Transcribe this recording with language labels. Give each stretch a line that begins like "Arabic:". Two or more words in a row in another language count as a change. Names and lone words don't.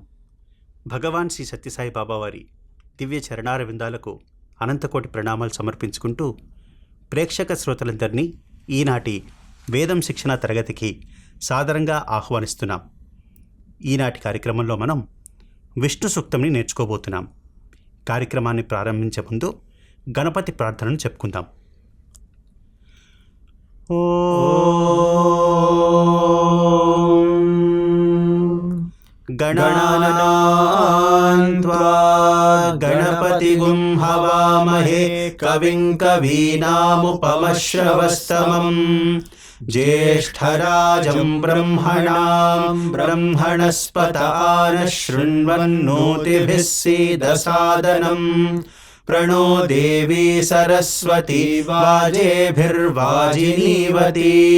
Telugu: భగవాన్ శ్రీ సత్యసాయి బాబా వారి దివ్య చరణార విందాలకు అనంతకోటి ప్రణామాలు సమర్పించుకుంటూ ప్రేక్షక శ్రోతలందరినీ ఈనాటి వేదం శిక్షణ తరగతికి సాదరంగా ఆహ్వానిస్తున్నాం. ఈనాటి కార్యక్రమంలో మనం విష్ణు సూక్తంని నేర్చుకోబోతున్నాం. కార్యక్రమాన్ని ప్రారంభించే ముందు గణపతి ప్రార్థనను చెప్పుకుందాం.
Sanskrit: गणानां त्वा गणपतिगुं हवामहे कविं कवीनामुपमश्रवस्तमम् ज्येष्ठराजं ब्रह्मणां ब्रह्मणस्पत आनः शृण्वन्नोतिभिः सीदसादनम् प्रणो देवी सरस्वती वाजेभिर्वाजिनीवती